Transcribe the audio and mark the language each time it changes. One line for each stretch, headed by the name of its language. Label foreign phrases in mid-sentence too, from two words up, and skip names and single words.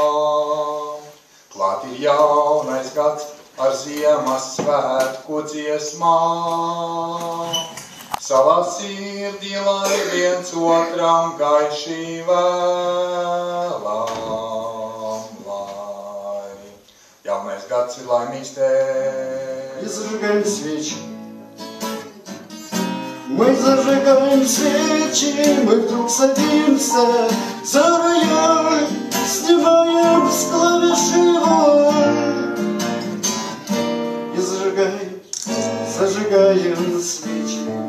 Latvian: Klāt ir jaunais gads ar ziemas svētku dziesmām. Savā sirdī, lai viens otram gaiši vēlam, lai jaunais gads ir laimīgs tev.
Russian: И зажигаем свечи. Мы зажигаем свечи, мы вдруг садимся за рояль, снимаем с клавиш его и зажигаем свечи.